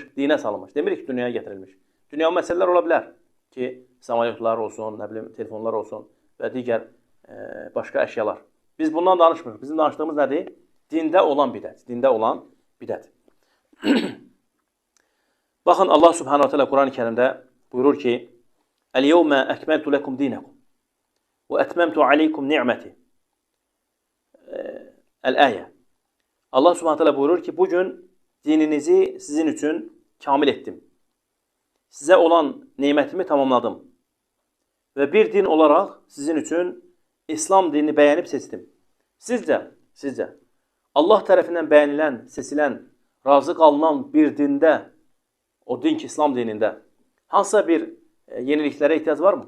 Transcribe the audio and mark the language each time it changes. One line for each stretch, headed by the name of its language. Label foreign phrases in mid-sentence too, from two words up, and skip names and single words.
Azerbaijani: Demirik ki, dünyaya gətirilmiş. Dünyavi məsələlər ola bilər ki, samolyotlar olsun, nə bilim, telefonlar olsun və digər başqa əşyalar. Biz bundan danışmırıq. Bizim danışdığımız nədir? Dində olan bidət. Dində olan bidət. Baxın, Allah
Arabic: سبحانه وتعالى
Azerbaijani: Quran-ı Kerimdə buyurur ki,
Arabic: اليوم أكملت لكم دينكم وأتممت عليكم نعمتي.
Azerbaijani: Əl-əyə. Allah
Arabic: سبحانه وتعالى
Azerbaijani: buyurur ki, bugün dininizi sizin üçün kamil etdim. Sizə olan neymətimi tamamladım. Və bir din olaraq sizin üçün İslam dinini bəyənib seçdim. Sizcə, Allah tərəfindən bəyənilən, seçilən, razı qalınan bir dində, o din ki, İslam dinində, hansısa bir yeniliklərə ehtiyac varmı?